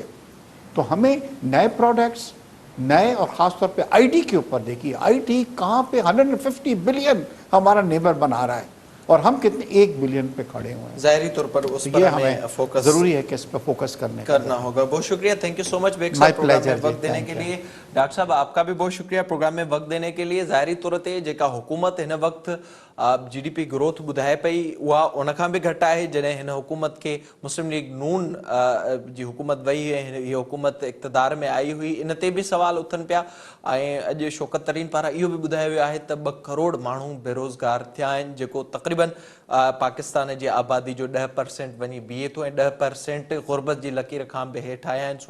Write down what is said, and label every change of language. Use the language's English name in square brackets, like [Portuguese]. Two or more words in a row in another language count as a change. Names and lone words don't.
[Urdu] تو ہمیں نئے پروڈکٹس, نئے, اور خاص طور پہ آئی ٹی کے اوپر دیکھیے, آئی ٹی کہاں پہ 150 بلین ہمارا نیبر بنا رہا ہے اور ہم کتنے 1 بلین پہ کھڑے ہوئے ہیں. ظاہری طور پر اس پر ہمیں فوکس ضروری ہے کہ اس پہ فوکس کرنا ہوگا. بہت شکریہ, [English] thank you so much [Urdu] بیگ صاحب پروگرام میں وقت دینے کے لیے. ڈاکٹر صاحب آپ کا بھی بہت شکریہ پروگرام میں وقت دینے کے لیے. [Sindhi] ظاہری طور تے जेका हुकूमत हिन वक़्तु [English] GDP growth [Sindhi] ॿुधाए पई उहा उन खां बि घटि आहे. जॾहिं हिन हुकूमत खे मुस्लिम लीग नून जी हुकूमत वई ऐं हीअ हुकूमत इक़्तिदार में आई हुई, इन ते बि सवाल उथनि पिया. ऐं अॼु शौकत तरीन पारां इहो बि ॿुधायो वियो आहे त 2 करोड़ माण्हू बेरोज़गार थिया आहिनि, जेको तक़रीबन पाकिस्तान जी आबादी जो 10% वञी बीहे थो ऐं 10% गुरबत जी लकीर खां बि हेठि आया आहिनि.